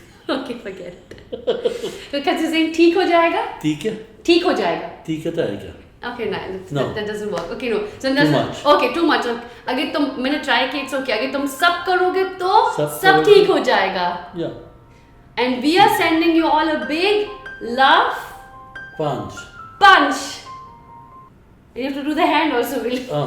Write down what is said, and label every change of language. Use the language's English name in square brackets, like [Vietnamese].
[English] Okay forget it. [Hindi] तो कैसे से ठीक हो जाएगा. ठीक हो जाएगा. [English] Okay, no, that doesn't work. Okay, no. So too much. [Hindi] अगर तुम मैंने ट्राई किया, [English] it's okay. [Hindi] अगर तुम सब करोगे तो सब ठीक हो जाएगा. [English] Yeah. And we are sending you all a big love punch. You have to do the hand also, Will.